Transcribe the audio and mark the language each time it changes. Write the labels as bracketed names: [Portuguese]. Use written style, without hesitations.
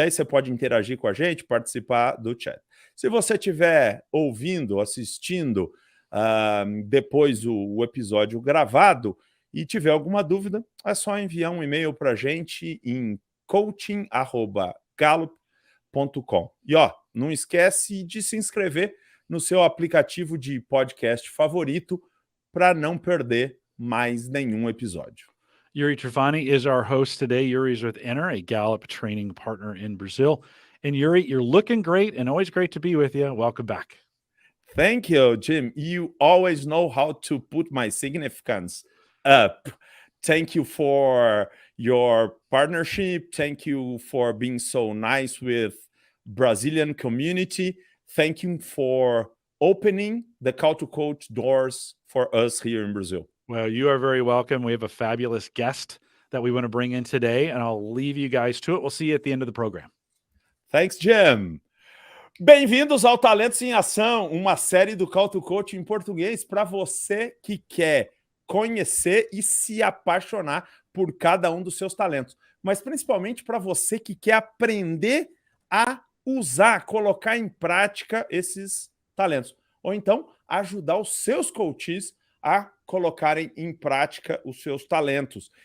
[Portuguese] Aí você pode interagir com a gente, participar do chat. Se você estiver ouvindo, assistindo depois o episódio gravado e tiver alguma dúvida, é só enviar um e-mail para a gente em coaching@gallup.com. E não esquece de se inscrever no seu aplicativo de podcast favorito para não perder mais nenhum episódio. [English] Yuri Trafani is our host today. Yuri is with Enter, a Gallup training partner in Brazil. And Yuri, you're looking great and always great to be with you. Welcome back. Thank you, Jim. You always know how to put my significance up. Thank you for your partnership. Thank you for being so nice with Brazilian community. Thank you for opening the Call to Coach doors for us here in Brazil. Well, you are very welcome. We have a fabulous guest that we want to bring in today, and I'll leave you guys to it. We'll see you at the end of the program. Thanks, Jim. [Portuguese] Bem-vindos ao Talentos em Ação, uma série do Call to Coach em português para você que quer conhecer e se apaixonar por cada um dos seus talentos, mas principalmente para você que quer aprender a usar, colocar em prática esses talentos, ou então ajudar os seus coaches a colocarem em prática os seus talentos.